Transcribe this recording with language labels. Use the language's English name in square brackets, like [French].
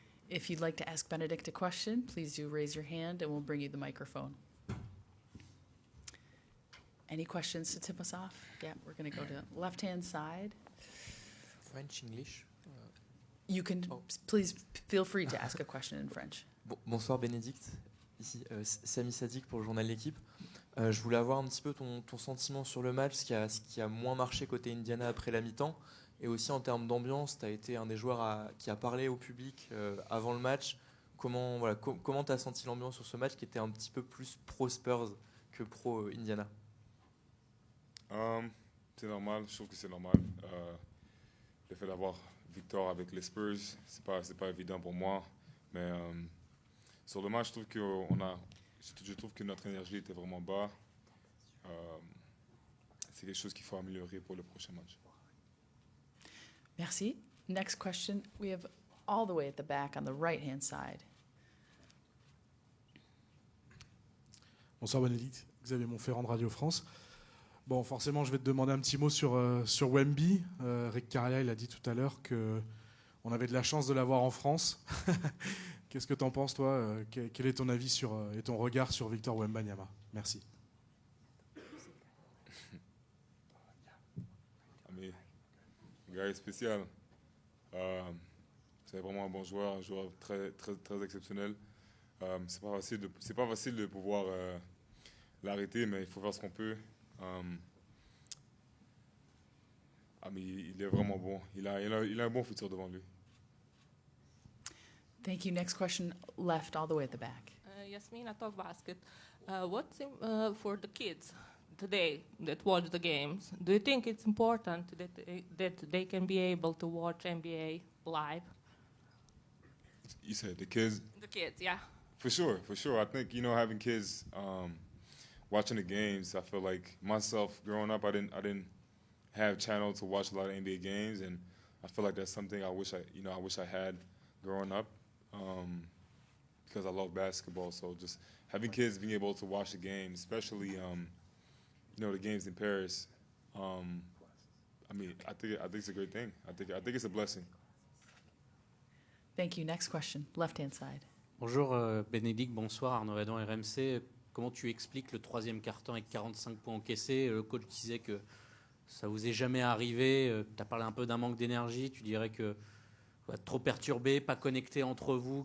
[English] If you'd like to ask Benedict a question, please do raise your hand and we'll bring you the microphone. Any questions to tip us off? Yeah, we're going to go to left-hand side. French, English. You can, please feel free to ask a question in French. [French] Bonsoir Bénédicte, ici Samy Sadik pour le journal L'équipe. Je voulais avoir un petit peu ton sentiment sur le match, ce qui a moins marché côté Indiana après la mi-temps, et aussi en termes d'ambiance, tu as été un des joueurs qui a parlé au public avant le match. Comment tu as senti l'ambiance sur ce match qui était un petit peu plus pro-Spurs que pro-Indiana? C'est normal, je trouve que c'est normal. Le fait d'avoir victoire avec les Spurs, c'est pas évident pour moi. Mais sur le match, je trouve que notre énergie était vraiment bas. C'est quelque chose qu'il faut améliorer pour le prochain match. Merci. [English] Next question. We have all the way at the back on the right-hand side. [French] Bonsoir Bénédicte, Xavier Montferrand de Radio France. Bon, forcément, je vais te demander un petit mot sur Wemby. Rick Carrier, il a dit tout à l'heure qu'on avait de la chance de l'avoir en France. Qu'est-ce que tu en penses, toi? Quel est ton avis et ton regard sur Victor Wembanyama? Merci. Un gars spécial. C'est vraiment un bon joueur, un joueur très, très, très exceptionnel. C'est pas facile de pouvoir l'arrêter, mais il faut faire ce qu'on peut. Mais il est vraiment bon. Il a un bon futur devant lui. [English] Thank you. Next question, left all the way at the back. Yasmina Talk Basket. What's for the kids today that watch the games? Do you think it's important that they can be able to watch NBA live? You said the kids? The kids, yeah. For sure. I think, having kids watching the games, I feel like myself growing up, I didn't have channel to watch a lot of NBA games, and I feel like that's something I wish I had growing up, because I love basketball. So just having kids being able to watch the game, especially the games in Paris. I mean, I think it's a great thing. I think it's a blessing. Thank you. Next question, left-hand side. [French] Bonjour Bénédicte, bonsoir Arnaud Redon, RMC. Comment tu expliques le troisième quart-temps avec 45 points encaissés? Le coach disait que ça vous est jamais arrivé. Tu as parlé un peu d'un manque d'énergie. Tu dirais que trop perturbé, pas connecté entre vous.